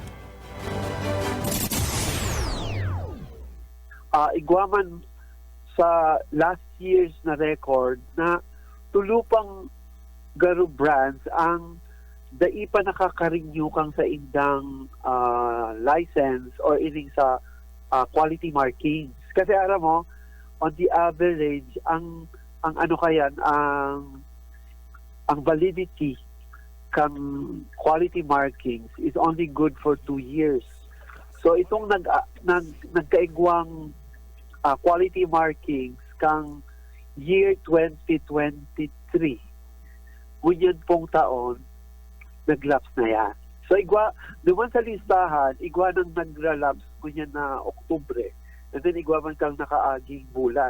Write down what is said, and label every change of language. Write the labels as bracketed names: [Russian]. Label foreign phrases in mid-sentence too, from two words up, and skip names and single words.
[Bikol] Igwaman sa [English] last year's [Bikol] na record na tulupang garo brands ang daipa nakaka-renew kang sa indang license or ining sa [English] quality markings. [Filipino] Kasi alam mo, [English] on the average, [Bikol] ang ano kayan, ang validity kang [English] quality markings is only good for 2 years. [Bikol] So itong nagkaigwang [English] quality markings [Bikol] kang year 2023, ngunyan pong taon, naglaps na yan. So igwa, naman sa listahan, igwa nang naglalaps ngunyan na Oktubre, and then igwa man kang nakaaging bulan.